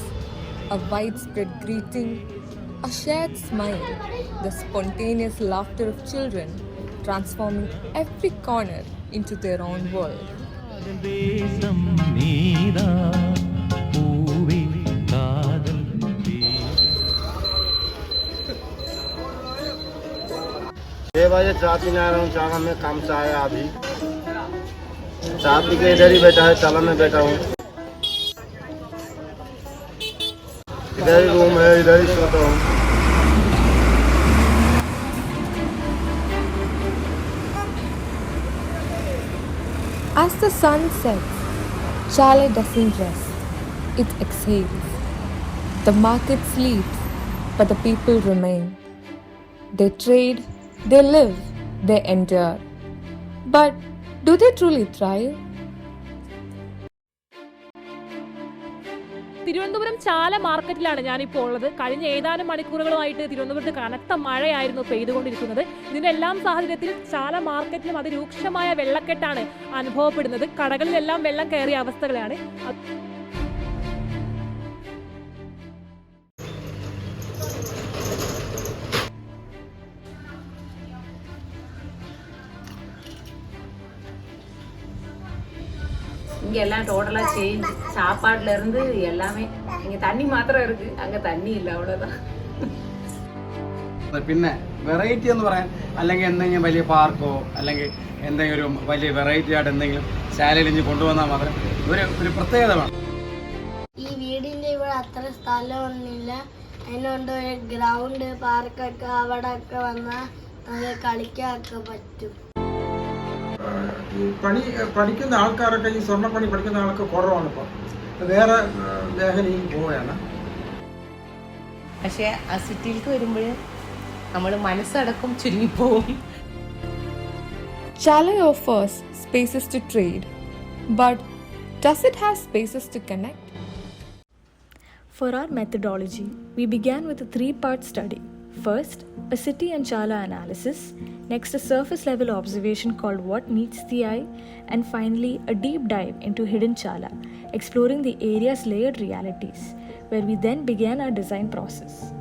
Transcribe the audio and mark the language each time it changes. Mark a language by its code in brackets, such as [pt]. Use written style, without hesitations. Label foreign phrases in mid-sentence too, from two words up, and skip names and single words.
[en] A widespread greeting, a shared smile, the spontaneous laughter of children transforming every corner into their own world. [hi] बजे चाय पीने आ रहा हूँ, चाला में काम से आया अभी। चाय पी के इधर ही बैठा है, चाला में बैठा हूँ। इधर ही रूम है, इधर ही सोता हूँ। [en] As the sun sets, Chalai doesn't rest, it exhales. The market sleeps, but the people remain. They trade, they live, they endure. But do they truly thrive? [ml] തിരുവനന്തപുരം ചാല മാർക്കറ്റിലാണ് ഞാനിപ്പോൾ ഉള്ളത്. കഴിഞ്ഞ ഏതാനും മണിക്കൂറുകളുമായിട്ട് തിരുവനന്തപുരത്ത് കനത്ത മഴയായിരുന്നു പെയ്തുകൊണ്ടിരിക്കുന്നത്. ഇതിൻ്റെ എല്ലാം സാഹചര്യത്തിൽ ചാല മാർക്കറ്റിലും അതിരൂക്ഷമായ വെള്ളക്കെട്ടാണ് അനുഭവപ്പെടുന്നത്. കടകളിലെല്ലാം വെള്ളം കയറിയ അവസ്ഥകളാണ്. [ta] இங்கே எல்லாம் டோட்டலாக சேஞ்ச். சாப்பாடுலேருந்து எல்லாமே. இங்கே தண்ணி மாத்திரம் இருக்குது, அங்கே தண்ணி இல்லை, அவ்வளோதான். [ml] പിന്നെ വെറൈറ്റി എന്ന് പറയാൻ അല്ലെങ്കിൽ എന്തെങ്കിലും വലിയ പാർക്കോ അല്ലെങ്കിൽ എന്തെങ്കിലും വലിയ വെറൈറ്റി ആയിട്ട് എന്തെങ്കിലും ചാലയിലിഞ്ഞ് കൊണ്ടുവന്നാൽ മാത്രം ഒരു പ്രത്യേകത വേണം. ഈ വീടിൻ്റെ ഇവിടെ അത്ര സ്ഥലമൊന്നുമില്ല. അതിനുകൊണ്ട് ഒരു ഗ്രൗണ്ട് പാർക്കൊക്കെ അവിടെ ഒക്കെ വന്നാൽ നമുക്ക് കളിക്കാനൊക്കെ പറ്റും. പഠിക്കുന്ന ആൾക്കാരൊക്കെ ഈ സ്വർണ്ണപ്പണി പഠിക്കുന്ന ആൾക്ക് കുറവാണ്. ഇപ്പോൾ വേറെ മേഖലയിൽ പോവുകയാണ്. പക്ഷേ ആ സിറ്റിയിലേക്ക് വരുമ്പോൾ നമ്മൾ മനസ്സടക്കം ചുരുങ്ങിപ്പോവും. [en] Chalai offers spaces to trade, but does it have spaces to connect? For our methodology, we began with a 3-part study. First, a city and Chala analysis, next a surface level observation called What Meets the Eye, and finally a deep dive into hidden Chala, exploring the area's layered realities, where we then began our design process.